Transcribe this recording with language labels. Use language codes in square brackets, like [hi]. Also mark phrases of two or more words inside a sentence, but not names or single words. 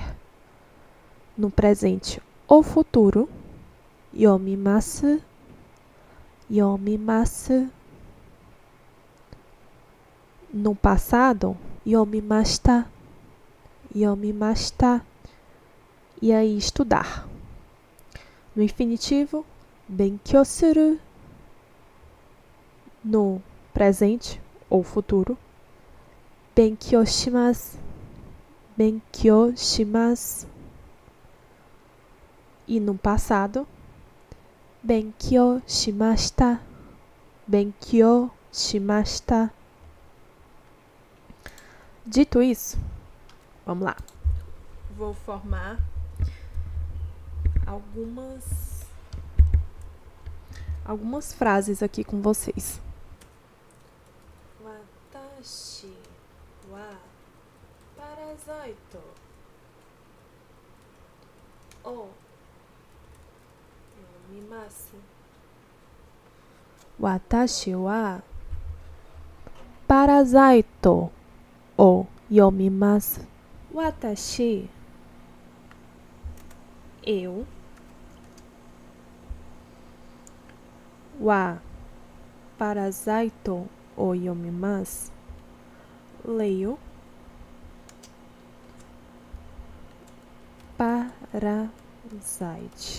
[pt] No presente ou futuro, [ja] 読みます、読みます. [pt] No passado, [ja] 読みました、読みました. [pt] E aí, estudar. No infinitivo, [ja] 勉強する. [pt] No presente ou futuro, [ja] 勉強します、勉強します. [pt] E no passado, [ja] 勉強しました、勉強しました. [pt] Dito isso, vamos lá. Vou formar algumas frases aqui com vocês. [ja] 私はパラサイトを読みます. 私はパラサイトを読みます. Watashi, [pt] eu. [ja] はパラサイトを読みます, leio. [pt] Parasite.